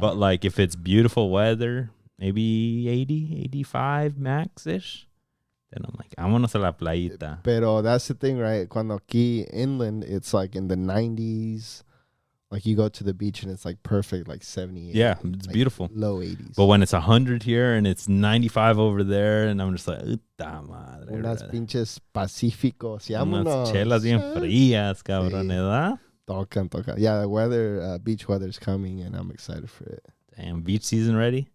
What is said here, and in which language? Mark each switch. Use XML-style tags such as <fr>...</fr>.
<en>But like if it's beautiful weather, maybe 80, 85 max-ish, then I'm like, vámonos a la playita. Pero that's the thing, right? Cuando aquí inland, it's like in the 90s. Like you go to the beach and it's like perfect, like 78. Yeah, it's like beautiful. Low 80s. But when it's 100 here and it's 95 over there, and I'm just like, puta madre.</en> <es>Unas pinches pacíficos. Unas chelas bien frías, cabrón, ¿verdad? Tocan.</es> <en>Yeah, the weather, beach weather is coming and I'm excited for it. Damn, beach season ready?</en>